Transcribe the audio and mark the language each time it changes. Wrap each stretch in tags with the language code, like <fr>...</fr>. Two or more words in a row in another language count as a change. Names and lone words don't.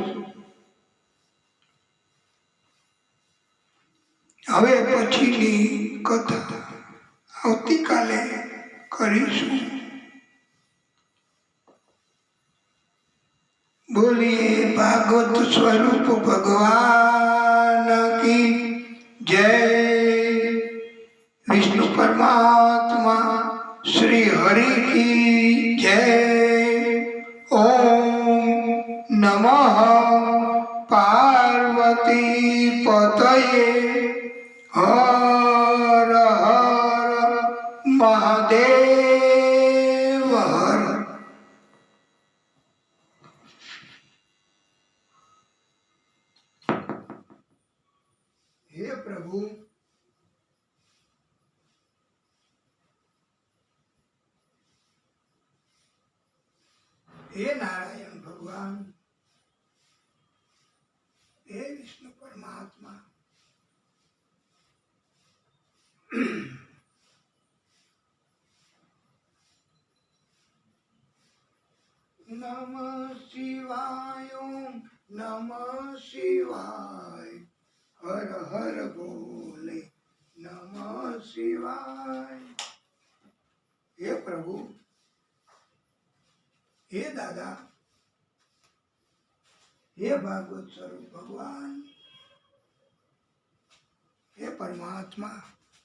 <gu>હવે પછીની કથા આવતીકાલે કરીશું. બોલીએ ભાગવત સ્વરૂપ</gu> <hi>भगवान की जय.</hi> <gu>વિષ્ણુ પરમાત્મા શ્રી હરિ</gu> <hi>की जय।</hi> <sa>ओम नमः पार्वती पतये हर हर महादेव हर।</sa> <hi>हे प्रभु, हे नारायण भगवान,</hi> <sa>हे विष्णु परमात्मा, नमः शिवाय, ओम नमः शिवाय, हर हर बोले नमः शिवाय।</sa> <hi>हे प्रभु, हे दादा, हे भागवत स्वरूप भगवान, हे परमात्मा,</hi>